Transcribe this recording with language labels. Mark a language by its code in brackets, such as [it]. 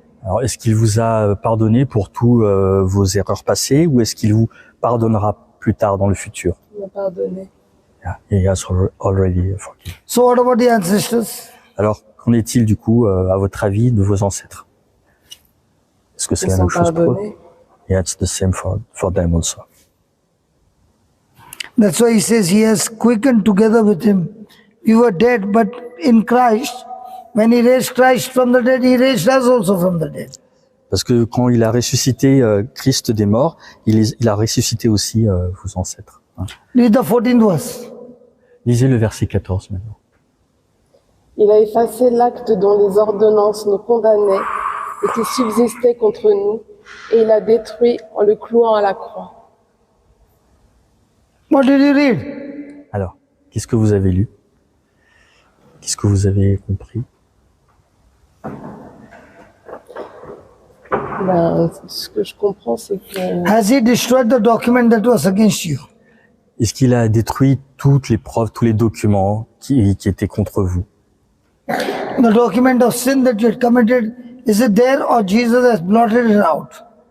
[fr] Alors, est-ce qu'il vous a pardonné pour tous vos erreurs passées ou est-ce qu'il vous pardonnera plus tard dans le futur? Il m'a pardonné. [en] Yeah, he has already forgiven. So what about the ancestors? [fr] Alors, qu'en est-il du coup, à votre avis, de vos ancêtres? Est-ce que c'est Ils la sont même chose pour eux? pardonnés. [en] Yeah, it's the same for them also. That's why he says he has quickened together with him. We were dead, but in Christ, when he raised Christ from the dead, he raised us also from the dead. [fr] Parce que quand il a ressuscité Christ des morts, il a ressuscité aussi vos ancêtres. Hein. [en] Read the 14th verse. [fr] Lisez le verset 14 maintenant. Il a effacé l'acte dont les ordonnances nous condamnaient et qui subsistait contre nous, et il l'a détruit en le clouant à la croix. [en] What did you read? [fr] Alors, qu'est-ce que vous avez lu? Qu'est-ce que vous avez compris? Ben, ce que je comprends, c'est que [en] Has he destroyed the document that was against you? [fr] Est-ce qu'il a détruit toutes les preuves, tous les documents qui étaient contre vous? [en] The document of sin that you had committed, is it there or Jesus has blotted it out?